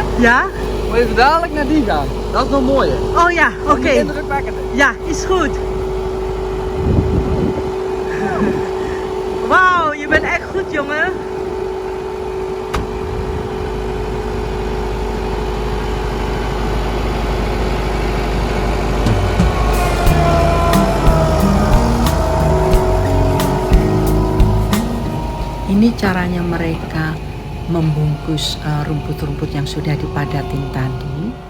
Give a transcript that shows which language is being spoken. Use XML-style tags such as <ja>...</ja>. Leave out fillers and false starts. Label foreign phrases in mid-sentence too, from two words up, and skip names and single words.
<nl>Ja? moet je dadelijk naar die gaan. Dat is nog mooier. Oh ja, oké. Indrukwekkend. Ja, is goed. Wauw, je bent echt goed, jongen.</nl> <id>Ini caranya mereka membungkus rumput-rumput yang sudah dipadatin tadi.</id>